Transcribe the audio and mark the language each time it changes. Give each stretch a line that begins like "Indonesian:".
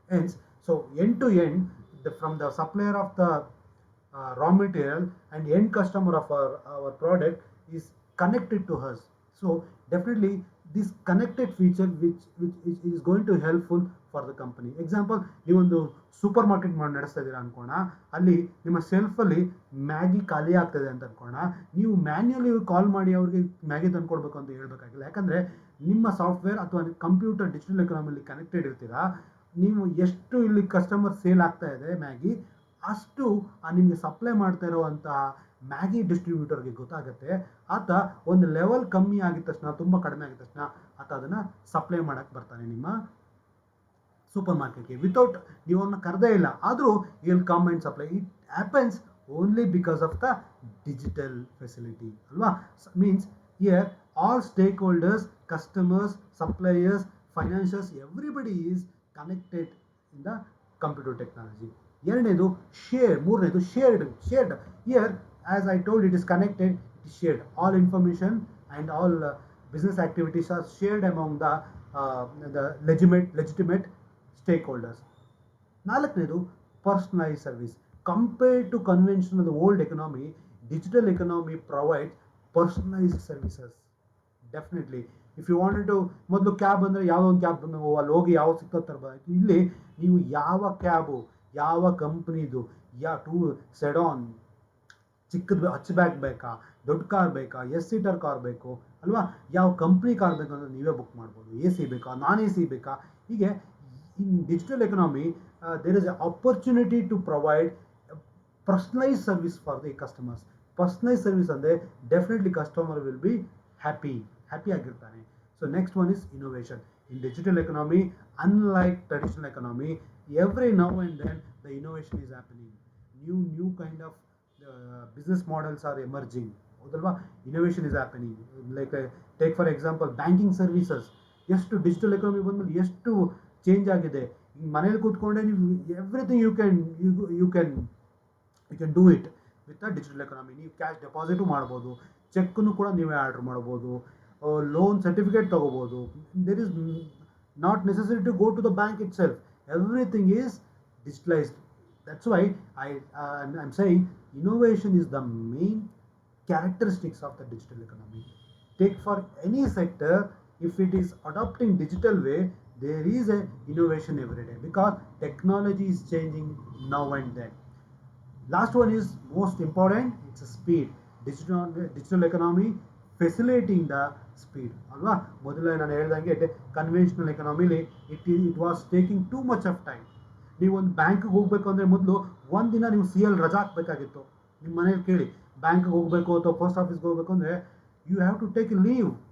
English: Hence, so end to end from the supplier of the raw material and end customer of our product is connected to us. So definitely this connected feature which is going to helpful for the company.
Kannada: Example, ನೀವೊಂದು super market ನಡೆಸ್ತಾ ಇದ್ದೀರಾ ಅನ್ಕೋಣ. ಅಲ್ಲಿ ನಿಮ್ಮ ಸೆಲ್ಫಲ್ಲಿ Maggi ಖಾಲಿ ಆಗ್ತದೆ ಅಂತ ಅನ್ಕೋಣ. ನೀವು manually ಕಾಲ್ ಮಾಡಿ ಅವ್ರಿಗೆ ಮ್ಯಾಗಿ ತಂದ್ಕೊಡ್ಬೇಕು ಅಂತ ಹೇಳ್ಬೇಕಾಗಿಲ್ಲ. ಯಾಕಂದರೆ ನಿಮ್ಮ ಸಾಫ್ಟ್ವೇರ್ ಅಥವಾ ಕಂಪ್ಯೂಟರ್ ಡಿಜಿಟಲ್ ಎಕನಾಮಿಲಿ ಕನೆಕ್ಟೆಡ್ ಇರ್ತೀರಾ. ನೀವು ಎಷ್ಟು ಇಲ್ಲಿ ಕಸ್ಟಮರ್ ಸೇಲ್ ಆಗ್ತಾ ಇದೆ ಮ್ಯಾಗಿ, ಅಷ್ಟು ನಿಮಗೆ ಸಪ್ಲೈ ಮಾಡ್ತಾ ಇರೋವಂತಹ ಮ್ಯಾಗಿ ಡಿಸ್ಟ್ರಿಬ್ಯೂಟರ್ಗೆ ಗೊತ್ತಾಗುತ್ತೆ. ಆತ ಒಂದು ಲೆವೆಲ್ ಕಮ್ಮಿ ಆಗಿದ ತಕ್ಷಣ, ತುಂಬ ಕಡಿಮೆ ಆಗಿದ ತಕ್ಷಣ ಆತ ಅದನ್ನು ಸಪ್ಲೈ ಮಾಡೋಕ್ಕೆ ಬರ್ತಾನೆ ನಿಮ್ಮ ಸೂಪರ್ ಮಾರ್ಕೆಟ್ಗೆ.
English: without
Kannada: ನೀವನ್ನ ಕರೆದೇ ಇಲ್ಲ, ಆದರೂ
English: Will come and supply. It happens only because of the digital facility ಅಲ್ವಾ. Means here all stakeholders, customers, suppliers, financials, everybody is connected in the computer technology.
Kannada: ಎರಡನೇದು ಮೂರನೇದು ಶೇರ್ಡ್.
English: Here as I told, it is connected, it is shared. All information and all business activities are shared among the legitimate stakeholders. ನಾಲ್ಕನೇದು personalized service. Compared to conventional old economy, digital economy provides personalized services. Definitely if you wanted to,
Kannada: ಮೊದಲು cab ಅಂದರೆ ಯಾವುದೋ ಒಂದು cab ನಾವು ಅಲ್ಲಿ ಹೋಗಿ ಯಾವ ಸಿಗ್ತೋ ತರಬೇಕು. ಇಲ್ಲಿ ನೀವು ಯಾವ ಕ್ಯಾಬು, ಯಾವ ಕಂಪ್ನಿದು, ಟೂ ಸೆಡಾನ್, ಚಿಕ್ಕದು ಹಚ್ ಬ್ಯಾಗ್ ಬೇಕಾ, ದೊಡ್ಡ ಕಾರ್ ಬೇಕಾ, ಸೀಟರ್ ಕಾರ್ ಬೇಕು ಅಲ್ವಾ, ಯಾವ ಕಂಪ್ನಿ ಕಾರ್ ಬೇಕು ಅಂದರೆ ನೀವೇ ಬುಕ್ ಮಾಡ್ಬೋದು. ಎ ಸಿ ಬೇಕಾ, ನಾನ್ ಎ ಸಿ ಬೇಕಾ.
English: ಹೀಗೆ in digital economy there is a opportunity to provide personalise service for the customers. Personalise service ಅಂದರೆ definitely customer will be happy ಆಗಿರ್ತಾನೆ. So next one is innovation. In digital economy, unlike traditional economy, every now and then the innovation is happening. New kind of business models are emerging. ಹೌದಲ್ವಾ, innovation is happening. Like take for example banking services.
Kannada: ಎಷ್ಟು digital economy ಬಂದ್ಮೇಲೆ ಎಷ್ಟು change ಆಗಿದೆ. ಮನೇಲಿ ಕೂತ್ಕೊಂಡೆ ನೀವು
English: Everything you can do it with a digital economy.
Kannada: ನೀವು cash deposit ಮಾಡ್ಬೋದು, ಚೆಕ್ಕನ್ನು ಕೂಡ ನೀವೇ ಆರ್ಡರ್ ಮಾಡ್ಬೋದು, ಲೋನ್ ಸರ್ಟಿಫಿಕೇಟ್ ತೊಗೋಬೋದು.
English: There is not necessary to go to the bank itself. Everything is digitalized. That's why I'm saying innovation is the main characteristics of the digital economy. Take for any sector, if it is adopting digital way, there is a innovation every day because technology is changing now and then. Last one is most important, it's a speed. Digital economy facilitating the speed ಅಲ್ವಾ.
Kannada: ಮೊದಲೇ ನಾನು ಹೇಳ್ದಂಗೆ
English: Conventional ಎಕನಾಮಿಲಿ it was taking too much of time.
Kannada: ನೀವು ಒಂದು ಬ್ಯಾಂಕ್ಗೆ ಹೋಗಬೇಕು ಅಂದರೆ ಮೊದಲು ಒಂದಿನ ನೀವು CL ರಜಾ ಹಾಕಬೇಕಾಗಿತ್ತು. ನಿಮ್ಮ ಮನೇಲಿ ಕೇಳಿ, ಬ್ಯಾಂಕ್ಗೆ ಹೋಗಬೇಕು ಅಥವಾ ಪೋಸ್ಟ್ ಆಫೀಸ್ಗೆ ಹೋಗಬೇಕು ಅಂದರೆ
English: You have to take a leave.